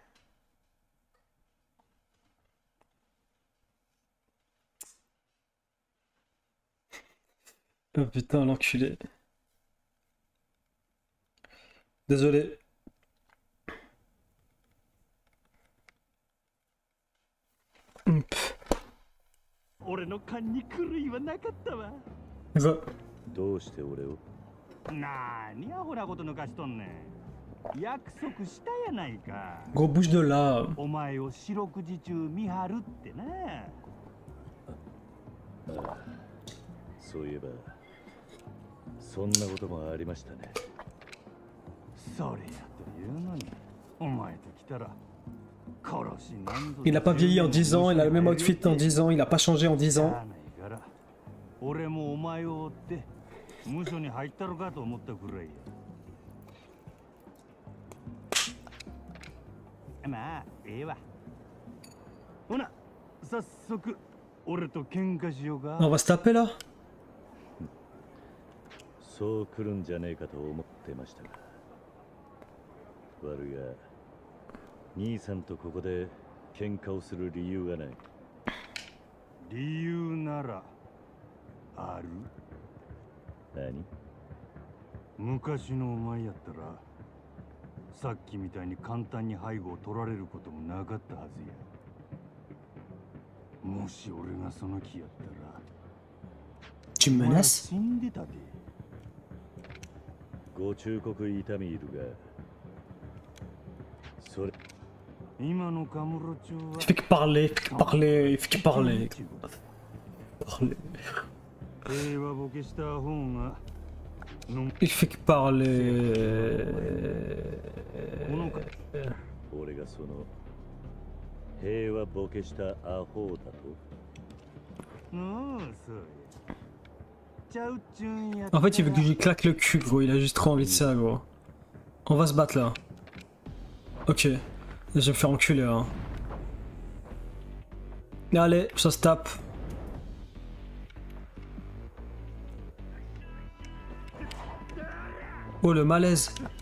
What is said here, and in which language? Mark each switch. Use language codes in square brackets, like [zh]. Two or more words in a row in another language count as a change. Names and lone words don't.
[fr] Oh putain, l'enculé. Désolé. Va. [ja] どうして俺をなーにアホなこと抜かしとんねん。約束したやないか。 [fr] Gros bouge de là. [ja] お前を四六時中見張るってな。ああ、そういえばそんなこともありましたね。それやというのに、お前と来たら殺しなんぞ。 [fr] Il a pas vieilli en 10 ans, il a le même outfit en 10 ans, il a pas changé en 10 ans. [ja] 俺もお前を追って無所に入ったろかと思ったくらいや。まあ、ええわ。ほな、早速俺と喧嘩しようか。 [fr] On va se taper là? [ja] そう来るんじゃねえかと思ってましたが、悪いが兄さんとここで喧嘩をする理由がない。理由ならある？何？昔のお前やったらさっきみたいに簡単に背後を取られることもなかったはずや。もし俺がその気やったら [fr] Tu me menaces? [ja] 死んでたで。ご忠告痛みいるが、それ [fr] Il fait que parler, il fait que parler, il fait que parler. Parler. Il fait que parler. [ja] 俺がその平和ボケしたアホだと。 [fr] En fait, il veut que je lui claque le cul, gros. Il a juste trop envie de ça, gros. On va se battre là. Ok. Je vais me faire enculer, hein. Allez, ça se tape. Oh, le malaise.